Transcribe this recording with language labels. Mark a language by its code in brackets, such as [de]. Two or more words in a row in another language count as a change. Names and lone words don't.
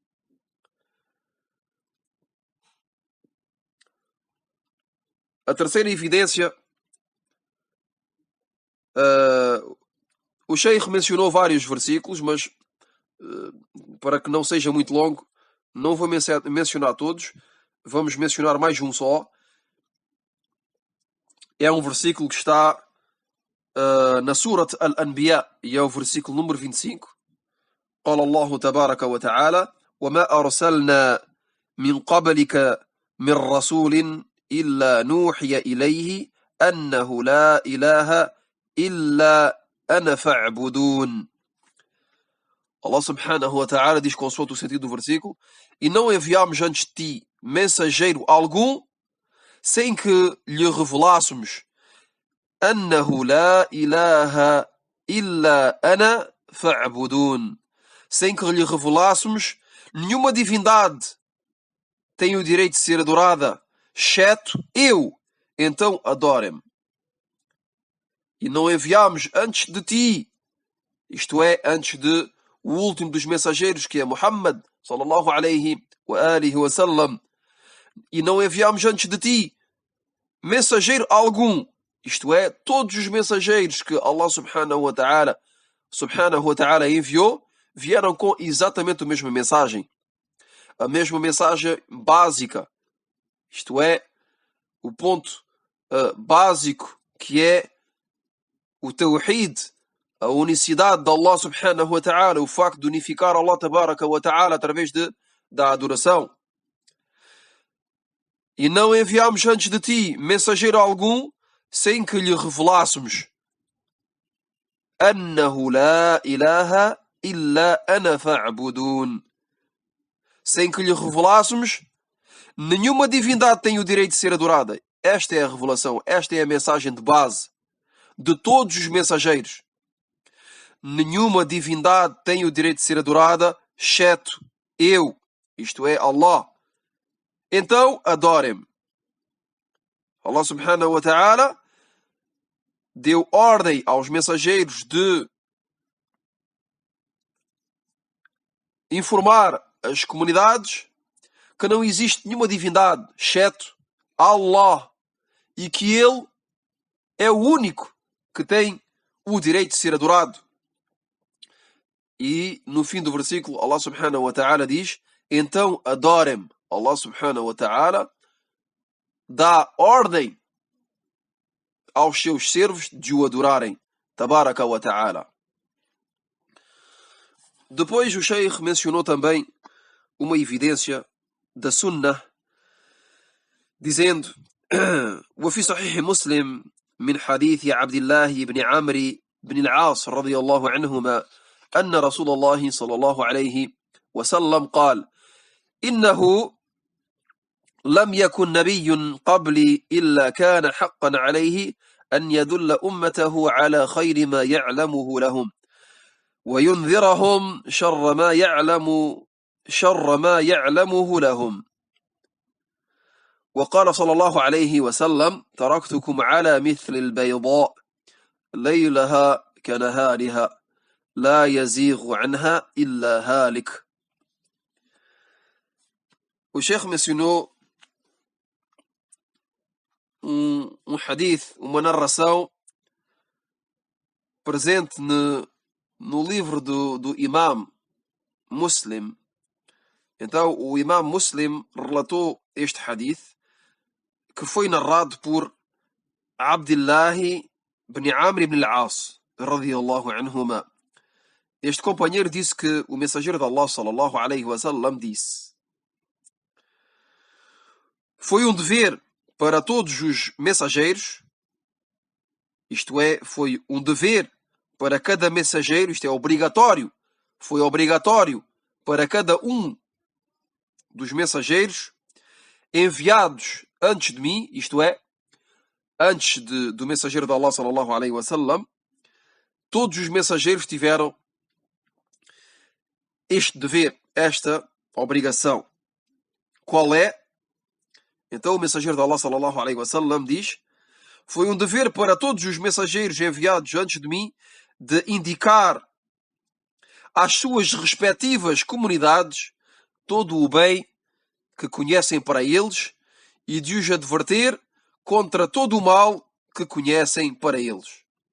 [pt] A terceira evidência, o Sheikh mencionou vários versículos, mas para que não seja muito longo, não vou mencionar todos, vamos mencionar mais um só. É um versículo que está na Surat Al-Anbiya e é o versículo número 25. [ar] قال الله تبارك وتعالى: وما أرسلنا من قبلك من رسول إلا نوحي إليه أنه لا إله إلا أنا فاعبدون. الله سبحانه وتعالى [pt] diz consoante o sentido do versículo: e não enviámos antes de ti mensageiro algum sem que lhe revelássemos: [ar] أنه لا إله إلا أنا فاعبدون. [pt] Sem que lhe revelássemos: nenhuma divindade tem o direito de ser adorada, exceto eu, então adorem-me. E não enviámos antes de ti, isto é, antes de o último dos mensageiros, que é Muhammad [ar] صلى الله عليه وآله وسلم, [pt] e não enviámos antes de ti mensageiro algum, isto é, todos os mensageiros que [ar] الله سبحانه وتعالى [pt] enviou vieram com exatamente a mesma mensagem básica, isto é, o ponto básico, que é o Tawhid, a unicidade de [ar] الله سبحانه وتعالى, [pt] o facto de unificar [ar] الله تبارك وتعالى [pt] através da adoração. E não enviámos antes de ti mensageiro algum sem que lhe revelássemos: أنه لا إله إلا أنا فاعبدون. Sem que lhe revelássemos: nenhuma divindade tem o direito de ser adorada. Esta é a revelação, esta é a mensagem de base de todos os mensageiros. Nenhuma divindade tem o direito de ser adorada, exceto eu, isto é, Allah. Então, adorem-me. [ar] الله سبحانه وتعالى [pt] deu ordem aos mensageiros de informar as comunidades que não existe nenhuma divindade, exceto Allah, e que Ele é o único que tem o direito de ser adorado. E no fim do versículo, [ar] الله سبحانه وتعالى [pt] diz: então adorem-me. [ar] الله سبحانه وتعالى [pt] dá ordem aos seus servos de o adorarem. [ar] تبارك وتعالى. [pt] Depois o Sheikh mencionou também uma evidência da Sunnah, dizendo: [ar] وفي صحيح مسلم من حديث عبد الله بن عمرو بن العاص رضي الله عنهما أن رسول الله صلى الله عليه وسلم قال: إنه لم يكن نبي قبلي إلا كان حقا عليه أن يدل أمته على خير ما يعلمه لهم وينذرهم شر ما يعلمه لهم. وقال صلى الله عليه وسلم: تركتكم على مثل البيضاء ليلها كنهارها لا يزيغ عنها إلا هالك. [pt] O Sheikh mencionou um hadith, uma narração presente no livro do Imam Muslim. Então o Imam Muslim relatou este hadith, que foi narrado por Abdullah ibn Amr ibn al-As [ar] رضي الله عنهما. [pt] Este companheiro disse que o mensageiro de Allah [ar] صلى الله عليه وسلم [pt] disse: foi um dever para todos os mensageiros, isto é, foi um dever para cada mensageiro, isto é, obrigatório, foi obrigatório para cada um dos mensageiros enviados antes de mim, isto é, antes do mensageiro de Allah [ar] صلى الله عليه وسلم, [pt] todos os mensageiros tiveram este dever, esta obrigação. Qual é? Então o mensageiro de Allah [ar] صلى الله عليه وسلم [pt] diz: foi um dever para todos os mensageiros enviados antes de mim de indicar às suas respectivas comunidades todo o bem que conhecem para eles e de os adverter contra todo o mal que conhecem para eles.